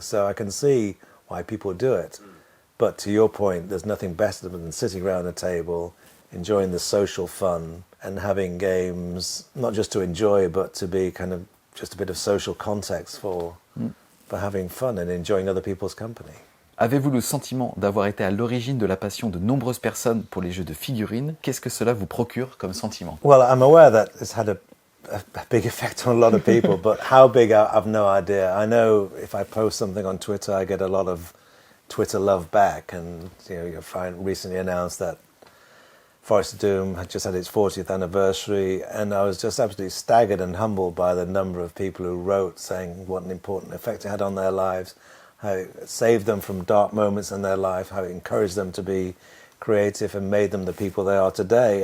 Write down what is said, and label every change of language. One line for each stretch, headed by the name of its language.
English: So I can see why people do it. But to your point, there's nothing better than sitting around a table, enjoying the social fun and having games, not just to enjoy, but to be kind of just a bit of social context for having fun and enjoying other people's company.
French: Avez-vous le sentiment d'avoir été à l'origine de la passion de nombreuses personnes pour les jeux de figurines? Qu'est-ce que cela vous procure comme sentiment?
English: Well, I'm aware that it's had a big effect on a lot of people, but how big, I've no idea. I know if I post something on Twitter, I get a lot of Twitter love back, and your friend recently announced that Forest of Doom had just had its 40th anniversary, and I was just absolutely staggered and humbled by the number of people who wrote saying what an important effect it had on their lives, how it saved them from dark moments in their life, how it encouraged them to be creative and made them the people they are today.